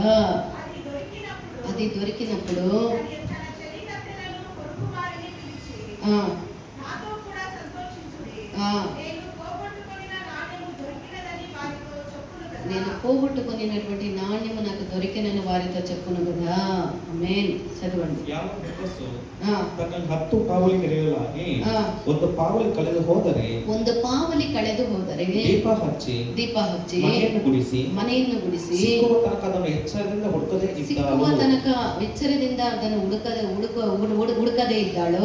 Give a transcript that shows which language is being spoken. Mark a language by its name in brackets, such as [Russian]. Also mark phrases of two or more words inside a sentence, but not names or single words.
[Telugu] అది దొరికినప్పుడు నేను పోగొట్టుకున్నటువంటి నాణ్యము నాకు దొరికినని వారితో చెప్పును కదా. ఆమేన్. చదవండి. [Kannada] ತನ್ನ 10 ಪಾವಲಿಗಳಿಗಾಗಿ ಒಂದು ಪಾವಲಿ ಕಳೆದು ಹೋದರೆ ದೀಪ ಹಚ್ಚಿ ಮನೆಯನ್ನು ಗುಡಿಸಿ ಸಿಕ್ಕುವ ತನಕ ಎಚ್ಚರದಿಂದ ಅದನ್ನು ಹುಡುಕದೇ ಇದ್ದಾಳೋ.